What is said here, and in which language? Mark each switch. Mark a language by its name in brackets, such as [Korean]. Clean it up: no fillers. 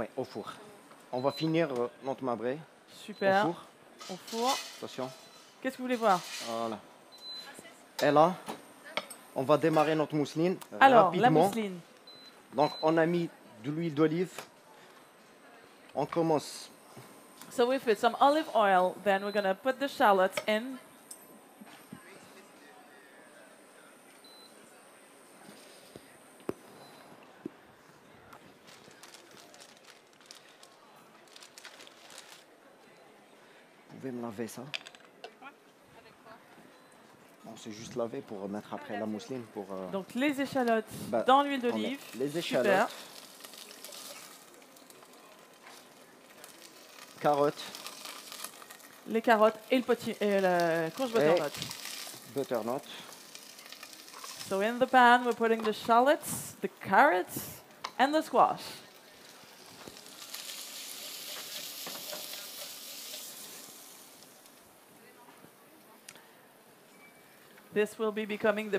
[French] Ouais, au four. On va finir notre marbré Super. au four. Au four. Attention. Qu'est-ce que vous voulez voir? Voilà. Et là, on va démarrer notre mousseline Alors, la rapidement. mousseline. Donc, on a mis de l'huile d'olive. On commence. [English] So with it, some olive oil, then we're going to put the shallots in. [French] Vous pouvez me laver ça? Non, c'est juste laver pour mettre après la mousseline. Pour, Donc les échalotes bah, dans l'huile on met d'olive. les Super. échalotes. Carottes, Les carottes et la courge butternut. butternut. [English] So in the pan, we're putting the shallots, the carrots, and the squash. This will be becoming the